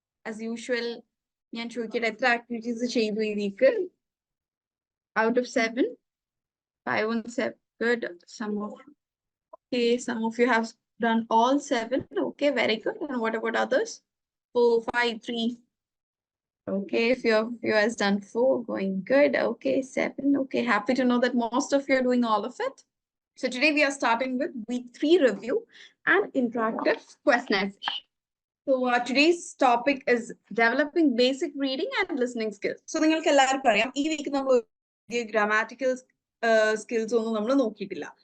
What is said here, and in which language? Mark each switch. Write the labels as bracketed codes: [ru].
[en] As usual, [ml] ഞാൻ ചോദിക്കട്ടെ എത്ര activities ചെയ്തു ഈ week? [en] Out of 7? 5 and 7. Good. Some of you have done all 7. Okay, very good. And what about others? 4, 5, 3. Okay, if you has done 4, going good. Okay, 7. Okay, happy to know that most of you are doing all of it. So today we are starting with week 3 review and interactive questionnaire. So today's topic is developing basic reading and listening skills. [ml] So നിങ്ങൾക്ക് എല്ലാവർക്കും അറിയാം ഈ week നമ്മൾ grammatical skills ഒന്നും നമ്മൾ നോക്കിയിട്ടില്ല.